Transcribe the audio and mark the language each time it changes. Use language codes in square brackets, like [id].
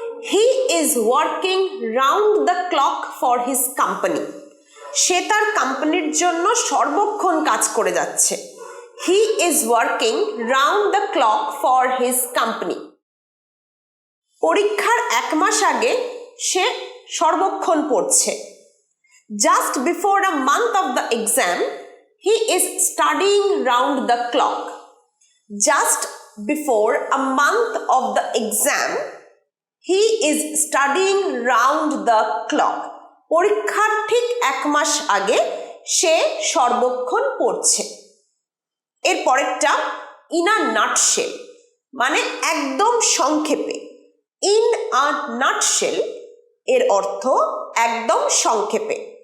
[en] He is working round the clock for his company. [bn] সে তার কোম্পানির জন্য সর্বক্ষণ কাজ করে যাচ্ছে। [en] He is working round the clock for his company. [bn] পরীক্ষার এক মাস আগে সে সর্বক্ষণ পড়ছে। [en] Just before a month of the exam, he is studying round the clock. Just before a month of the exam, he is studying round the clock. [bn] পরীক্ষার ঠিক এক মাস আগে সে সর্বক্ষণ পড়ছে। এর পরেরটা ইন আ নাটশেল মানে একদম সংক্ষেপে। ইন আ নাটশেল এর অর্থ একদম সংক্ষেপে।